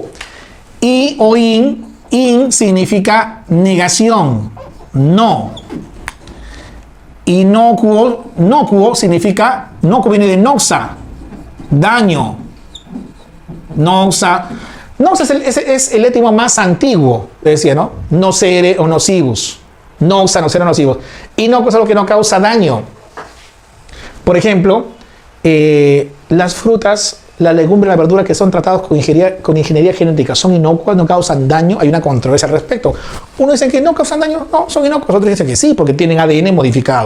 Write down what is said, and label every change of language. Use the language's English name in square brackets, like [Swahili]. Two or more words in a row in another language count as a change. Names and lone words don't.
[Spanish] I o in significa negación. No. Inocuo significa, nocuo viene de noxa, daño. Noxa es el étimo más antiguo, decía, ¿no? Nocere o nocivus. Noxa, nocere o nocivus. Inocuo es algo que no causa daño. Por ejemplo, las frutas, la legumbre y la verdura que son tratados con ingeniería genética son inocuas, no causan daño. Hay una controversia al respecto. Uno dice que no causan daño, no, son inocuos. Otros dicen que sí, porque tienen ADN modificado.